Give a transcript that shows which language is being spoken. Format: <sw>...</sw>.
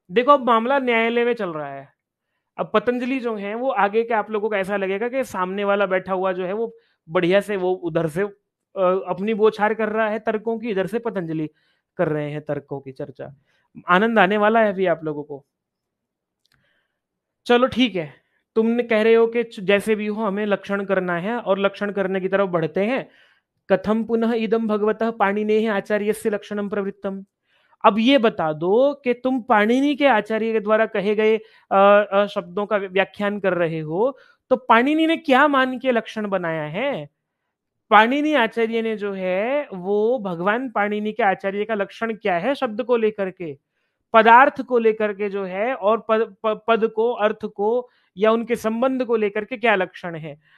<hi>देखो अब मामला न्यायालय में चल रहा है। अब पतंजलि जो है वो आगे के आप लोगों को ऐसा लगेगा कि सामने वाला बैठा हुआ जो है वो बढ़िया से वो उधर से अपनी बौछार कर रहा है तर्कों की, इधर से पतंजलि कर रहे हैं तर्कों की चर्चा। आनंद आने वाला है अभी आप लोगों को। चलो ठीक है, तुमने कह रहे हो कि जैसे भी हो हमें लक्षण करना है और लक्षण करने की तरफ बढ़ते हैं।</hi> <sa>कथम पुनः इदम भगवतः पाणिनेः आचार्यस्य लक्षणम प्रवृत्तम।</sa> <hi>अब ये बता दो कि तुम पाणिनि के आचार्य के द्वारा कहे गए शब्दों का व्याख्यान कर रहे हो, तो पाणिनि ने क्या मान के लक्षण बनाया है? पाणिनि आचार्य ने जो है वो भगवान पाणिनि के आचार्य का लक्षण क्या है शब्द को लेकर के, पदार्थ को लेकर के जो है, और पद को, अर्थ को, या उनके संबंध को लेकर के क्या लक्षण है।</hi>